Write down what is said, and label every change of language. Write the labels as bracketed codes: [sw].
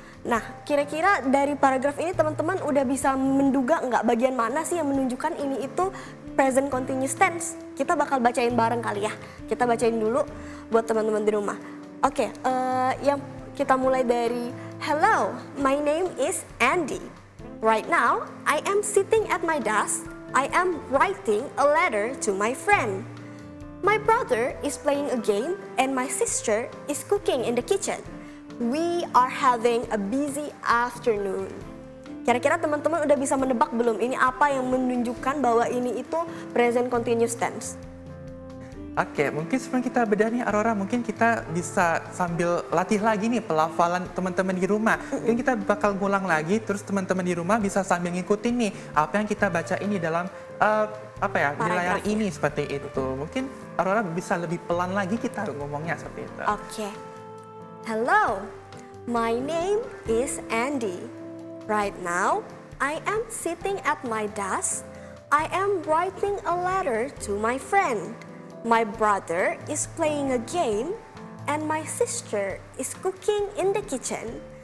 [id] Nah, kira-kira dari paragraf ini teman-teman udah bisa menduga nggak bagian mana sih yang menunjukkan ini itu present continuous tense? Kita bakal bacain bareng kali ya. Kita bacain dulu buat teman-teman di rumah. Oke, yang kita mulai dari [en] hello, my name is Andy. Right now, I am sitting at my desk. I am writing a letter to my friend. My brother is playing a game and my sister is cooking in the kitchen. We are having a busy afternoon. [id] Kira-kira teman-teman udah bisa menebak belum ini apa yang menunjukkan bahwa ini itu present continuous tense? Oke, mungkin sebelum kita bedah nih Aurora, mungkin kita bisa sambil latih lagi nih pelafalan teman-teman di rumah. Mungkin kita bakal ngulang lagi, terus teman-teman di rumah bisa sambil ngikutin nih apa yang kita baca ini dalam di layar ini seperti itu. Mungkin Aurora bisa lebih pelan lagi kita ngomongnya seperti itu. [en] Oke. Hello, my name is Andy. Right now, I am sitting at my desk. I am writing a letter to my friend. My brother is playing a game and my sister is cooking in the kitchen.